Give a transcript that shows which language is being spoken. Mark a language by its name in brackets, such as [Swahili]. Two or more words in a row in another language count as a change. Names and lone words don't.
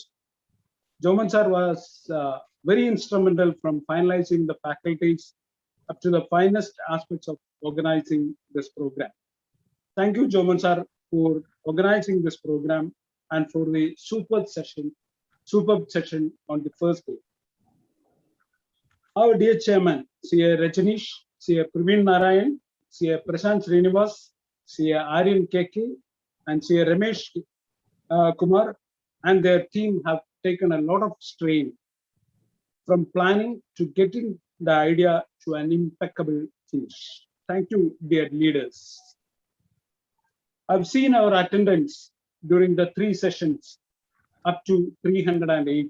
[English] Jomon sir was very instrumental from finalizing the faculties up to the finest aspects of organizing this program. Thank you, Jomon sir, for organizing this program and for the superb session on the first day. Our dear chairman, CA Rajanish, CA Praveen Narayan, CA Prashant Srinivas, CA Aryan KK, and CA Ramesh Kumar and their team have taken a lot of strain from planning to getting the idea to an impeccable finish. Thank you, dear leaders. I've seen our attendance during the 3 sessions up to 308.